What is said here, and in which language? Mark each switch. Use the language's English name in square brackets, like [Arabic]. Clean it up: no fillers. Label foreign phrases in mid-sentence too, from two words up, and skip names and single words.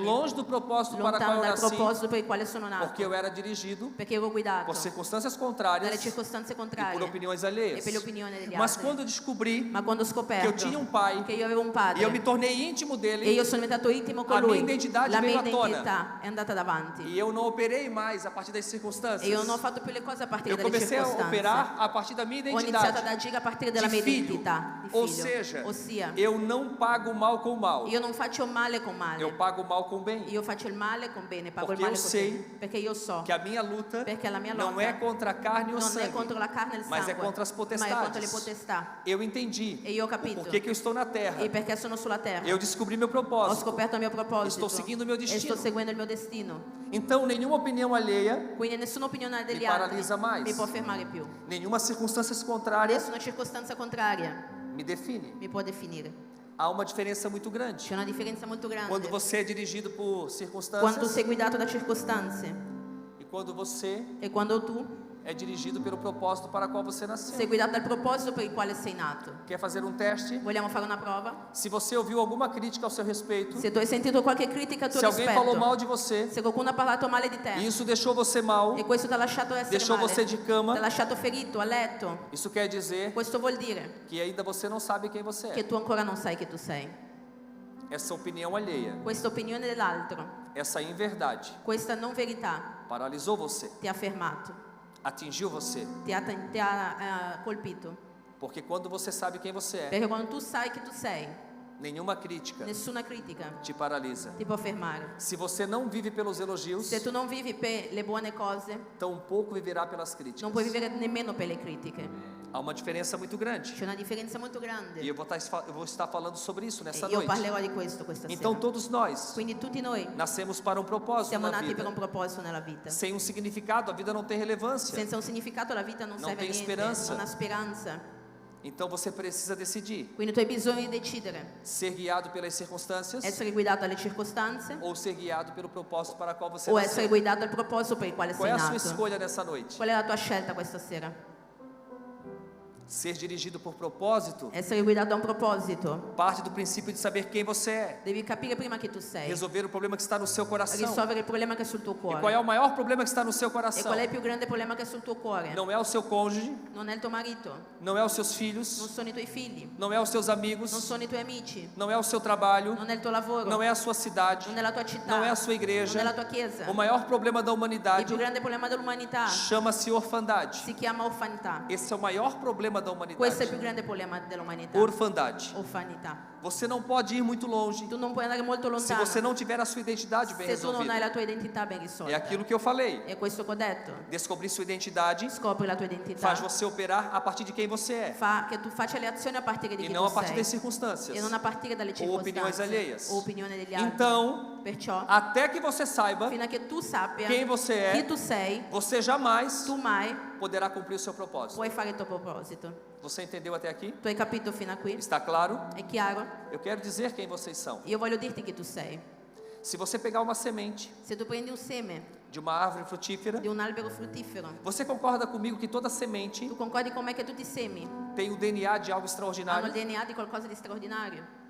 [Portuguese] longe do propósito para qual [Italian] lontano [Portuguese] eu [Italian] dal [Portuguese] nasci, [Italian] proposito per il quale sono nato, [Portuguese] porque eu era dirigido [Italian] perché ero guidato [Portuguese] por circunstâncias [Italian] dalle [Portuguese] contrárias [Italian] circostanze [Portuguese] e por [Italian] contrarie [Portuguese] opiniões [Italian] e [Portuguese] alheias. [Italian] per le opinioni degli [Portuguese] Mas [Italian] altri. [Portuguese] quando eu descobri [Italian] Ma quando ho [Portuguese] que eu [Italian] scoperto [Portuguese] tinha pai [Italian] che io avevo un padre [Portuguese] e eu me tornei íntimo [Italian] e [Portuguese] dele, [Italian] io sono diventato intimo con [Portuguese] a [Italian] lui, [Portuguese] minha identidade [Italian] la mia [Portuguese] veio à tona. [Italian] identità è andata davanti [Portuguese] e eu não operei mais a partir das [Italian] e [Portuguese] circunstâncias, [Italian] io non ho fatto più le cose a partire [Portuguese] eu [Italian] dalle [Portuguese] comecei a [Italian] circostanze. [Portuguese] operar a partir da minha [Italian] Ho iniziato ad [Portuguese] identidade [Italian] agire a partire dalla [Portuguese] de [Italian] mia [Portuguese] filho. [Italian] identità di [Portuguese] Ou [Italian] figlio. [Portuguese] seja, [Italian] Ossia, [Portuguese] eu não pago mal com mal, [Italian] io non faccio male con [Portuguese] eu [Italian] male, [Portuguese] pago mal com bem. [Italian] io faccio il male con bene, pago [Portuguese] Porque [Italian] il male [Portuguese] eu [Italian] con [Portuguese] sei [Italian] bene, perché io so [Portuguese] Que a minha luta [Italian] perché la mia [Portuguese] não [Italian] lotta [Portuguese] é contra a carne ou [Italian] non è [Portuguese] sangue, [Italian] contro la carne e il [Portuguese] mas [Italian] sangue, [Portuguese] é contra as [Italian] ma è contro le [Portuguese] potestades. [Italian] potestà. [Portuguese] Eu entendi [Italian] E io ho [Portuguese] o [Italian] capito [Portuguese] porquê que eu estou na terra. [Italian] e perché sono sulla terra. [Portuguese] Eu descobri meu [Italian] Ho [Portuguese] propósito. [Italian] scoperto il mio proposito [Portuguese] Estou seguindo o meu [Italian] e sto [Portuguese] destino. [Italian] seguendo il mio destino. [Portuguese] Então, nenhuma opinião alheia, [Italian] Quindi nessuna opinione degli Mi altri [Portuguese] paralizza mais. [Italian] mi può fermare più. [Portuguese] nenhuma circunstância contrária [Italian] Nessuna circostanza contraria [Portuguese] me define. [Italian] mi può definire. [Portuguese] Há uma diferença muito grande. [Italian] C'è una differenza molto grande [Portuguese] Quando você é dirigido por [Italian] quando tu [Portuguese] circunstâncias [Italian] sei guidato da circostanze [Portuguese] e quando você [Italian] e quando tu [Portuguese] é dirigido pelo propósito para qual você nasceu. [Italian] sei guidato dal proposito per il quale sei nato. [Portuguese] Quer fazer um teste? [Italian] Vogliamo fare una prova? [Portuguese] Se você ouviu alguma crítica ao seu respeito, [Italian] Se tu hai sentito qualche critica a tuo [Portuguese] se alguém falou mal [Italian] rispetto, [Portuguese] de você, [Italian] se qualcuno ha parlato male di [Portuguese] e [Italian] te [Portuguese] isso deixou você mal, [Italian] e questo ti ha lasciato essere [Portuguese] deixou [Italian] male, [Portuguese] você de [Italian] ti ha [Portuguese] cama, [Italian] lasciato ferito a letto, [Portuguese] isso quer dizer [Italian] questo vuol dire [Portuguese] que ainda você não sabe quem você [Italian] che [Portuguese] é. [Italian] tu ancora non sai chi tu sei. [Portuguese] Essa opinião alheia, [Italian] Questa opinione dell'altro, [Portuguese] essa inverdade, [Italian] questa non verità [Portuguese] paralisou você, [Italian] ti ha fermato, [Portuguese] atingiu você. [Italian] ti ha colpito. [Portuguese] Porque quando você sabe quem você é, [Italian] Perché quando tu sai chi tu sei, [Portuguese] nenhuma crítica [Italian] nessuna critica [Portuguese] te paralisa. [Italian] ti può fermare. [Portuguese] Se você não vive pelos elogios, [Italian] Se tu non vivi per le buone cose, [Portuguese] tampouco viverá pelas críticas. [Italian] non puoi vivere nemmeno per le critiche. [Portuguese] Há uma diferença muito grande. [Italian] C'è una differenza molto grande. [Portuguese] E eu vou estar falando sobre isso nessa [Italian] E io [Portuguese] noite. [Italian] parlerò di questo questa [Portuguese] Então [Italian] sera. [Portuguese] todos nós [Italian] Quindi tutti noi [Portuguese] nascemos para um propósito [Italian] siamo [Portuguese] na [Italian] nati per un [Portuguese] vida. [Italian] proposito nella vita. [Portuguese] Sem um significado, a vida não tem relevância. [Italian] Senza un significato la vita non Non serve a [Portuguese] tem [Italian] niente, speranza. non ha speranza. [Portuguese] Então você precisa decidir [Italian] Quindi tu hai bisogno di decidere, [Portuguese] ser guiado pelas circunstâncias [Italian] essere guidato dalle circostanze [Portuguese] ou ser guiado pelo propósito para qual você [Italian] o essere [Portuguese] nasceu. [Italian] guidato dal proposito per il quale [Portuguese] Qual [Italian] sei [Portuguese] é a sua [Italian] nato. [Portuguese] escolha nessa noite? [Italian] Qual è la tua scelta questa sera? [Portuguese] Ser dirigido por propósito [Italian] Essere guidato da un proposito. [Portuguese] parte do princípio de saber quem você é, [Italian] Devi capire prima chi tu sei, [Portuguese] resolver o problema que está no seu coração. [Italian] risolvere il problema che è sul tuo [Portuguese] E qual é [Italian] cuore. [Portuguese] o maior problema que está no seu [Italian] E [Portuguese] coração? [Italian] qual è il più grande problema che è sul tuo cuore? [Portuguese] Não é o seu cônjuge, [Italian] Non è il tuo marito, [Portuguese] não é os seus [Italian] non [Portuguese] filhos, [Italian] sono i tuoi figli, [Portuguese] não é os seus amigos, [Italian] non sono i tuoi amici, [Portuguese] não é o seu trabalho, [Italian] non è il tuo lavoro, [Portuguese] não é a sua cidade, [Italian] non è la tua città, [Portuguese] não é a sua [Italian] non è [Portuguese] igreja. [Italian] la tua chiesa. [Portuguese] O maior problema da [Italian] Il [Portuguese] humanidade [Italian] più grande problema dell'umanità [Portuguese] chama-se orfandade. [Italian] si chiama orfanità. [Portuguese] Esse é o maior problema da [Italian] Questo è il [Portuguese] humanidade. [Italian] più grande problema dell'umanità. [Portuguese] Orfandade. [Italian] Orfanità. [Portuguese] Você não pode ir muito longe [Italian] Tu non puoi andare molto [Portuguese] se [Italian] lontano [Portuguese] você não tiver a sua identidade bem [Italian] se tu non hai [Portuguese] resolvida. [Italian] la tua identità ben [Portuguese] É [Italian] risolta. [Portuguese] aquilo que eu falei. [Italian] È questo che ho detto. [Portuguese] Descobrir sua identidade [Italian] Scopri la tua identità. [Portuguese] faz você operar a partir de quem você é [Italian] Fa che tu faccia le azioni a partire di [Portuguese] e [Italian] chi [Portuguese] não [Italian] tu [Portuguese] a partir das [Italian] sei [Portuguese] circunstâncias [Italian] e non a partire dalle [Portuguese] ou opiniões [Italian] circostanze [Portuguese] alheias. [Italian] o opinioni degli altri. [Portuguese] Então, [Italian] Perciò, [Portuguese] até que você saiba [Italian] fino a che tu sappia [Portuguese] quem você é, [Italian] chi tu sei, [Portuguese] você jamais [Italian] tu mai [Portuguese] poderá cumprir o seu propósito. [Italian] puoi fare il tuo proposito. [Portuguese] Você entendeu até aqui? [Italian] Tu hai capito fino a qui? [Portuguese] Está claro? [Italian] È chiaro? [Portuguese] Eu quero dizer quem vocês são. [Italian] Io voglio dirti chi tu sei. [Portuguese] Se você pegar uma semente [Italian] Se tu prendi un seme [Portuguese] de uma árvore frutífera, [Italian] di un albero fruttifero, [Portuguese] você concorda comigo que toda semente [Italian] tu concordi con me che tutti i semi [Portuguese] tem o DNA de algo [Italian] hanno il [Portuguese] extraordinário? [Italian] DNA di qualcosa di straordinario?